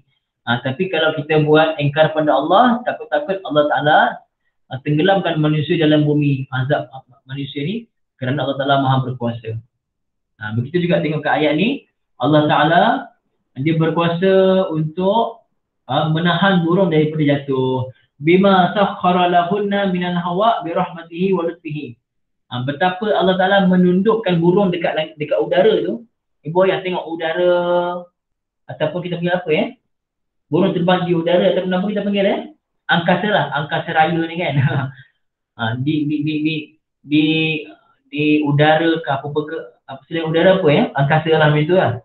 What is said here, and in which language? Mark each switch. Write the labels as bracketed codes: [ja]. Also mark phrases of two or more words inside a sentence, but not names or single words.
[ms] Tapi kalau kita buat engkar pada Allah, takut-takut Allah Ta'ala tenggelamkan manusia dalam bumi. Azab manusia ni kerana Allah Ta'ala maha berkuasa. Begitu juga tengok ke ayat ni. Allah Ta'ala dia berkuasa untuk menahan burung daripada jatuh. [ar] بما سخر لهن من الهواء برحمته ولطفه. [ms] Betapa Allah Ta'ala menundukkan burung dekat udara tu. Ibu ayah tengok udara ataupun kita panggil apa burung terbang di udara ataupun apa kita panggil angkasa lah, angkasa raya ni kan. Di udara ke apa selain udara apa angkasa lah macam tu lah.